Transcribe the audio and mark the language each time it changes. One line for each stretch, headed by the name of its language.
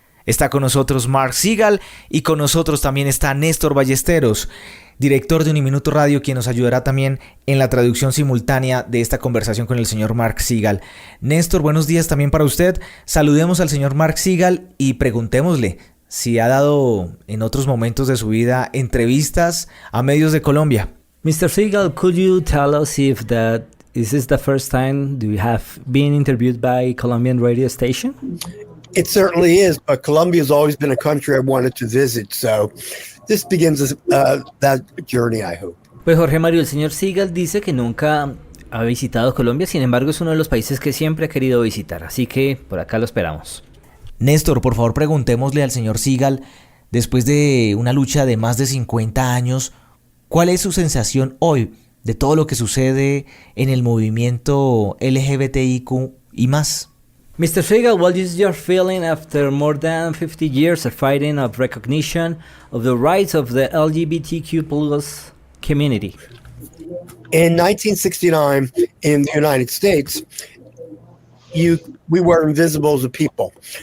Spanish: Está con nosotros Mark Segal y con nosotros también está Néstor Ballesteros, director de Uniminuto Radio, quien nos ayudará también en la traducción simultánea de esta conversación con el señor Mark Segal. Néstor, buenos días también para usted. Saludemos al señor Mark Segal y preguntémosle si ha dado en otros momentos de su vida entrevistas a medios de Colombia.
English: Mr. Segal, could you tell us if is this the first time you have been interviewed by Colombian radio station? It certainly is, but Colombia has always been a country I wanted to visit, so this begins that journey, I hope.
Spanish: Pues Jorge Mario, el señor Segal dice que nunca ha visitado Colombia, sin embargo es uno de los países que siempre ha querido visitar, así que por acá lo esperamos. Néstor, por favor preguntémosle al señor Segal, después de una lucha de más de 50 años, ¿cuál es su sensación hoy de todo lo que sucede en el movimiento LGBTIQ y más?
English: Mr. Segal, what is your feeling after more than 50 years of fighting of recognition of the rights of the LGBTQ plus community? In 1969, in the United States, we were invisible as a people.